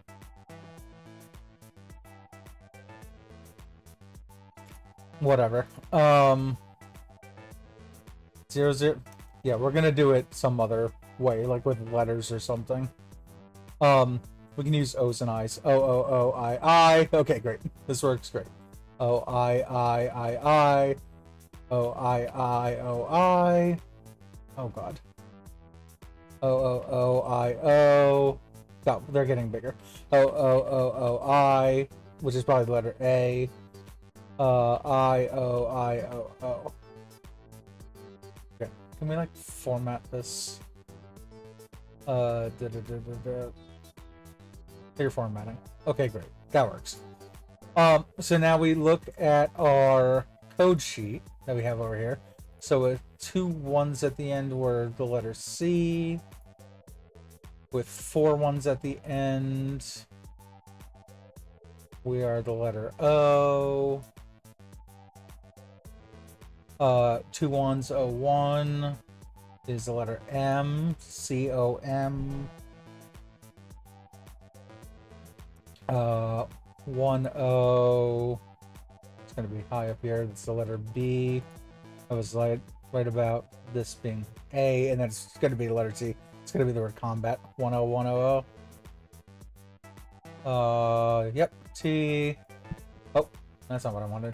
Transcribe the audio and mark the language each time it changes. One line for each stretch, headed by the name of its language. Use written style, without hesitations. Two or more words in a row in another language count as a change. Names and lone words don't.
English: Whatever. 00. Yeah, we're gonna do it some other way, like with letters or something. We can use O's and I's. O-O-O-I-I. Okay, great. This works great. O-I-I-I-I. O-I-I-O-I. Oh, God. O-O-O-I-O. Oh, they're getting bigger. O-O-O-O-I, which is probably the letter A. I-O-I-O-O. Okay, can we, like, format this? Clear formatting. Okay, great. That works. So now we look at our code sheet that we have over here. So with 2 1s at the end were the letter C. With 4 1s at the end, we are the letter O. 2 1s, O1 is the letter M. C-O-M. 1 O. It's going to be high up here. That's the letter B. I was right about this being A, and then it's going to be the letter T. It's going to be the word combat. 10100. Yep. T. Oh, that's not what I wanted.